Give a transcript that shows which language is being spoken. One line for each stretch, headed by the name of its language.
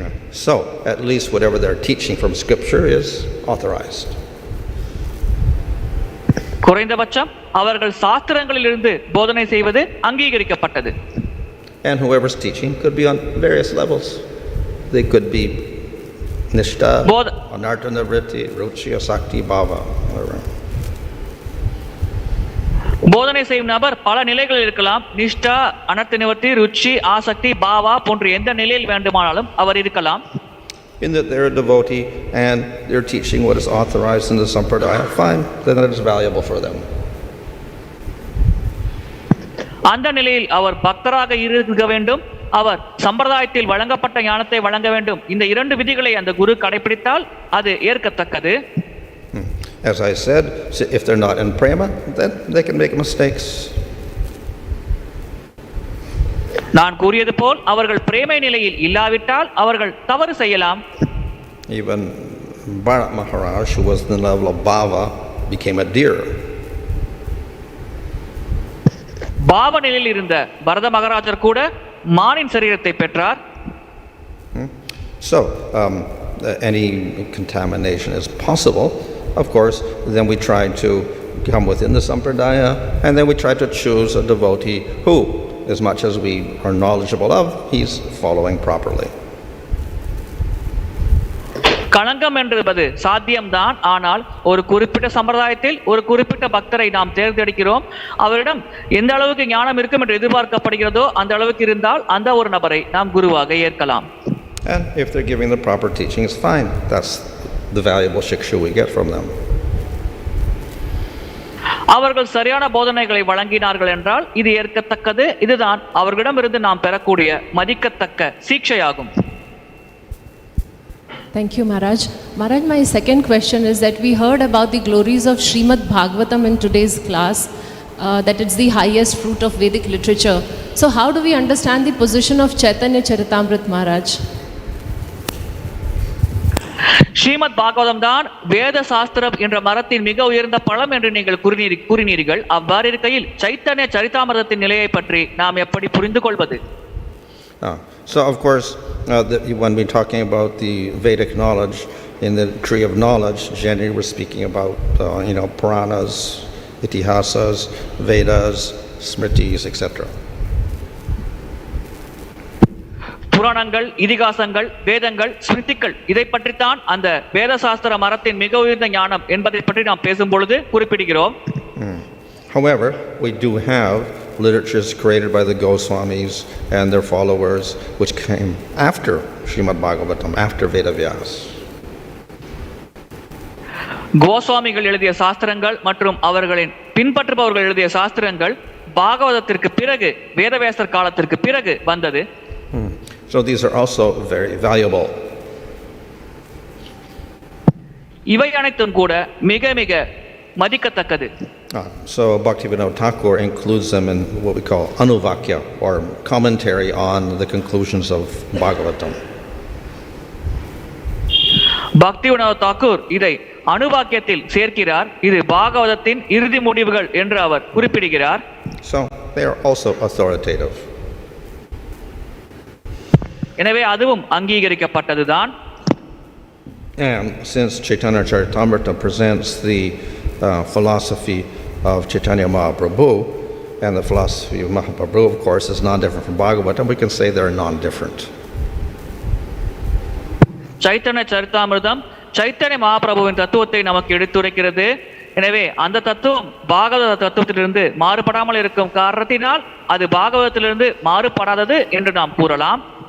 English: So at least whatever they're teaching from scripture is authorized.
Tamil: குறைந்தபட்சம் அவர்கள் சாஸ்திரங்களிலிருந்து போதனை செய்வது அங்கீகரிக்கப்பட்டது.
English: And whoever's teaching could be on various levels. They could be nishta, anartha vritti, ruchi, asakti, bhava.
Tamil: போதனை செய்யும் நபர் பல நிலைகளில் இருக்கலாம். நிஷ்டா, அனர்த்த நிவர்த்தி, ருச்சி, ஆசக்தி, பாவா போன்ற எந்த நிலையில் வேண்டுமானாலும் அவர் இருக்கலாம்.
English: In that they're a devotee and they're teaching what is authorized in the sampradaya, fine, then it is valuable for them.
Tamil: அந்த நிலையில் அவர் பக்தராக இருக்க வேண்டும், அவர் சம்பிரதாயத்தில் வழங்கப்பட்ட ஞானத்தை வழங்க வேண்டும். இந்த இரண்டு விதிகளை அந்த குரு கடைபிடித்தால் அது ஏற்கத்தக்கது.
English: As I said, if they're not in prema, then they can make mistakes.
Tamil: நான் கூறியது போல் அவர்கள் பிரேமை நிலையில் இல்லாவிட்டால் அவர்கள் தவறு செய்யலாம்.
English: Even Bharat Maharaj, who was in the level of bhava, became a deer.
Tamil: பாவ நிலையில் இருந்த பரத மகாராஜர் கூட மானின் சரீரத்தை பெற்றார்.
English: So any contamination is possible. Of course, then we try to come within the sampradaya, and then we try to choose a devotee who, as much as we are knowledgeable of, he's following properly.
Tamil: களங்கம் என்பது சாத்தியம்தான். ஆனால் ஒரு குறிப்பிட்ட சம்பிரதாயத்தில் ஒரு குறிப்பிட்ட பக்தரை நாம் தேர்ந்தெடுக்கிறோம். அவரிடம் எந்த அளவுக்கு ஞானம் இருக்கும் என்று எதிர்பார்க்கப்படுகிறதோ அந்த அளவுக்கு இருந்தால் அந்த ஒரு நபரை நாம் குருவாக ஏற்கலாம்.
English: And if they're giving the proper teaching, it's fine. That's the valuable shiksha we get from them.
Tamil: அவர்கள் சரியான போதனைகளை வழங்கினார்கள் என்றால் இது ஏற்கத்தக்கது. இதுதான் அவர்களிடமிருந்து நாம் பெறக்கூடிய மதிக்கத்தக்க சீட்சையாகும்.
English: Thank you, Maharaj. Maharaj, my second question is that we heard about the glories of Srimad Bhagavatam in today's class, that it's the highest fruit of Vedic literature. So how do we understand the position of Chaitanya Charitamrita, Maharaj?
Tamil: Srimad Bhagavatam தான் வேத சாஸ்திரம் என்ற மரத்தின் மிக உயர்ந்த பழம் என்று நீங்கள் கூறினீர்கள். அவ்வாறு இருக்கையில் சைத்தன்ய சரிதாமிரதத்தின் நிலையை பற்றி நாம் எப்படி புரிந்து கொள்வது?
English: So of course, when we're talking about the Vedic knowledge, in the tree of knowledge, generally we're speaking about Puranas, Itihasas, Vedas, Smritis, etc.
Tamil: புராணங்கள், இதிகாசங்கள், வேதங்கள், ஸ்மிருதிகள் இதை பற்றித்தான் அந்த வேத சாஸ்திர மரத்தின் மிக உயர்ந்த ஞானம் என்பதை பற்றி நாம் பேசும் பொழுது குறிப்பிடுகிறோம்.
English: However, we do have literatures created by the Goswamis and their followers which came after Srimad Bhagavatam, after Vedavyas.
Tamil: கோஸ்வாமிகள் எழுதிய சாஸ்திரங்கள் மற்றும் அவர்களின் பின்பற்றுபவர்கள் எழுதிய சாஸ்திரங்கள் பாகவதத்திற்கு பிறகு, வேதவியாசர் காலத்திற்கு பிறகு வந்தது.
English: So these are also very valuable.
Tamil: இவை அனைத்தும் கூட மிக மிக மதிக்கத்தக்கது.
English: So Bhaktivinoda Thakur includes them in what we call anuvāca, or commentary on the conclusions of Bhagavatam.
Tamil: Bhaktivinoda Thakur இதை அனுவாக்கியத்தில் சேர்க்கிறார். இது பாகவதத்தின் இறுதி முடிவுகள் என்று அவர் குறிப்பிடுகிறார்.
English: So they are also authoritative.
Tamil: எனவே அதுவும் அங்கீகரிக்கப்பட்டதுதான்.
English: And since Chaitanya Charitamrita presents the philosophy of Chaitanya Mahaprabhu, and the philosophy of Mahaprabhu, of course, is non-different from Bhagavatam, we can say they're non-different.
Tamil: Chaitanya சரிதாமிர்தம் Chaitanya மகாபிரபுவின் தத்துவத்தை நமக்கு எடுத்துரைக்கிறது. எனவே அந்த தத்துவம் பாகவத தத்துவத்திலிருந்து மாறுபடாமல் இருக்கும் காரணத்தினால் அது பாகவதத்திலிருந்து மாறுபடாதது என்று நாம் கூறலாம்.